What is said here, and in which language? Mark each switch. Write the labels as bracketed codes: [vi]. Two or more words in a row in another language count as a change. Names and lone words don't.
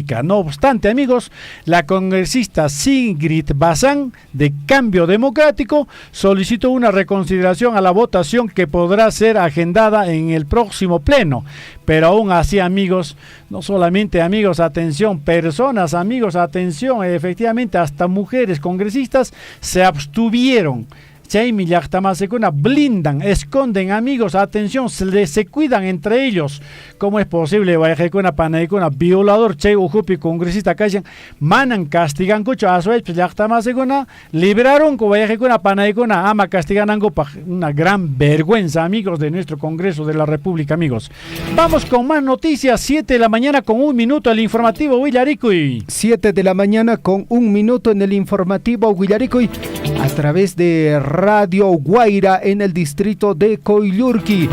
[es] No obstante, amigos, la congresista Sigrid Bazán de Cambio Democrático solicitó una reconsideración a la votación que podrá ser agendada en el próximo pleno. Pero aún así, amigos, no solamente amigos, atención, personas, amigos, atención, efectivamente hasta mujeres congresistas se abstuvieron. [qu] Chaymi llaqtamasykuna blindan, [es] esconden, amigos, atención, se cuidan entre ellos. ¿Cómo es posible? [qu] Wayqaykuna panaykuna violador chay ujupi congresista kashan manan castigan kucho aswaypis llaqtamasykuna liberaron ku wayqaykuna panaykuna ama castiganankupak. [es] Una gran vergüenza, amigos, de nuestro Congreso de la República, amigos. Vamos con más noticias. 7 de la mañana con 1 minuto el informativo Willaricuy. 7 de la mañana con 1 minuto en el informativo Willaricuy, a través de Radio Guaira en el distrito de Coyllurqui.